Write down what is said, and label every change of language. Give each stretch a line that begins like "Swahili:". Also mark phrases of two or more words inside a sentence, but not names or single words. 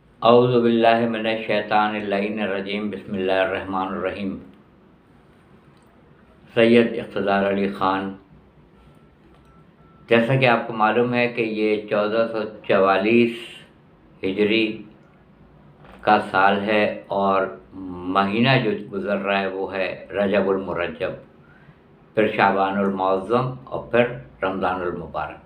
Arabic: أعوذ بالله من الشيطان الرجيم بسم الله الرحمن الرحيم.
Hindi: सैयद इक़्तिदार अली ख़ान, जैसा कि आपको मालूम है कि ये 1444 हिजरी का साल है और महीना जो गुज़र रहा है वो है रजबुल मुरज्जब, फिर शाबानुल मुअज़्ज़म और फिर रमज़ानुल मुबारक।